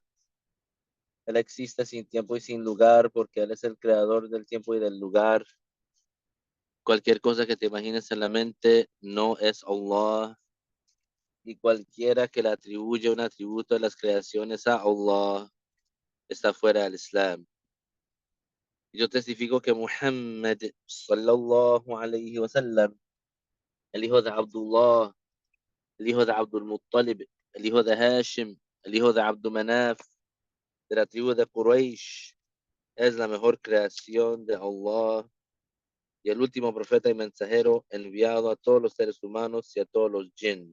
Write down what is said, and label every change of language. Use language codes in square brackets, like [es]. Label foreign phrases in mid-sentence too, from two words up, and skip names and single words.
[es] Él existe sin tiempo y sin lugar porque Él es el creador del tiempo y del lugar. Cualquier cosa que te imagines en la mente no es Allah. Y cualquiera que le atribuye un atributo de las creaciones a Allah está fuera del Islam. Y yo testifico que Muhammad [ar] صلى الله عليه وسلم, [es] el hijo de Abdullah, el hijo de Abdul Muttalib, el hijo de Hashim, el hijo de Abdul Manaf, de la tribu de Quraysh, es la mejor creación de Allah y el último profeta y mensajero enviado a todos los seres humanos y a todos los jinn.